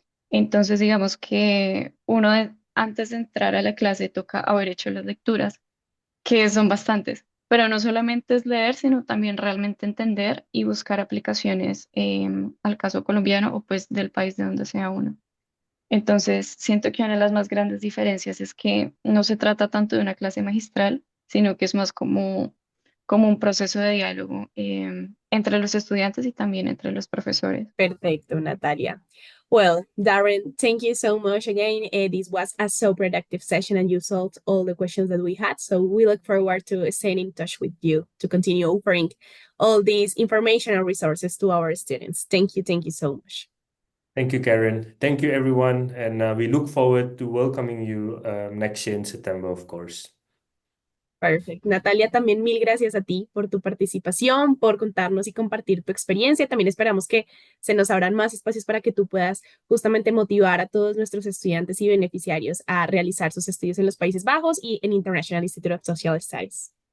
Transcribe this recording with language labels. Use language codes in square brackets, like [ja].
[es] Entonces, digamos que antes de entrar a la clase toca haber hecho las lecturas, que son bastantes, pero no solamente es leer, sino también realmente entender y buscar aplicaciones al caso colombiano o pues del país de donde sea uno. Entonces, siento que una de las más grandes diferencias es que no se trata tanto de una clase magistral, sino que es más como un proceso de diálogo entre los estudiantes y también entre los profesores. Perfecto, Natalia. [en] Well, Darren, thank you so much again. This was a so productive session and you solved all the questions that we had. So we look forward to staying in touch with you to continue offering all these information and resources to our students. Thank you so much. Thank you, Karen. Thank you, everyone. And we look forward to welcoming you next year in September, of course. [es] Perfecto. Natalia, también mil gracias a ti por tu participación, por contarnos y compartir tu experiencia. También esperamos que se nos abran más espacios para que tú puedas justamente motivar a todos nuestros estudiantes y beneficiarios a realizar sus estudios en los Países Bajos y en International Institute of Social Studies.